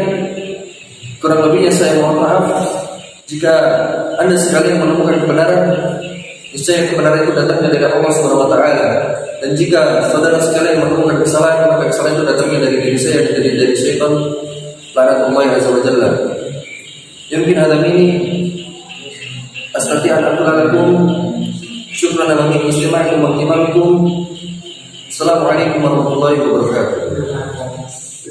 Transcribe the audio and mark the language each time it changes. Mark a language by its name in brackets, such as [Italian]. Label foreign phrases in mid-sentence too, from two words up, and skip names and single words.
[Indonesian] Kurang lebihnya saya mohon maaf. Jika Anda sekalian menemukan kebenaran, niscaya kebenaran itu datangnya dari Allah [Arabic] سبحانه وتعالى. [Indonesian] Dan jika saudara sekalian menemukan kesalahan, maka kesalahan itu datangnya dari diri saya dan dari syaitan. [Arabic] لعنة الله عز وجل. يمكن هذا إني أستطيع أن أقول لكم شكرا على استماعكم واهتمامكم. السلام عليكم ورحمة الله وبركاته.